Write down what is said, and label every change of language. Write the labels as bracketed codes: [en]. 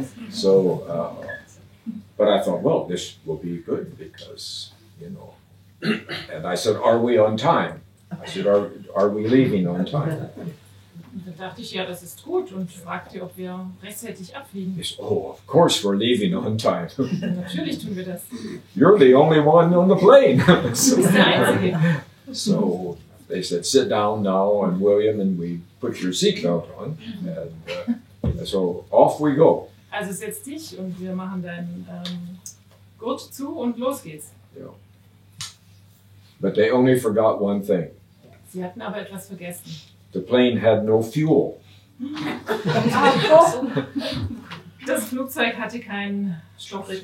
[en] So, but I thought, well, this will be good because, you know. And I said, are we on time? I said, are we leaving on time? [de] Und dann dachte ich, ja, das ist gut und fragte, ob wir rechtzeitig abfliegen. [en] He said, oh, of course we're leaving on time. [de] Natürlich tun wir das. [en] You're the only one on the plane. [de] Du bist der Einzige. [en] So they said, sit down now, and William, and we put your seatbelt on, and so off we go. [de] Also setz dich und wir machen deinen Gurt zu und los geht's. [en] Yeah. But they only forgot one thing. [de] Sie hatten aber etwas vergessen. [en] The plane had no fuel. [de] Das Flugzeug hatte keinen Sprit.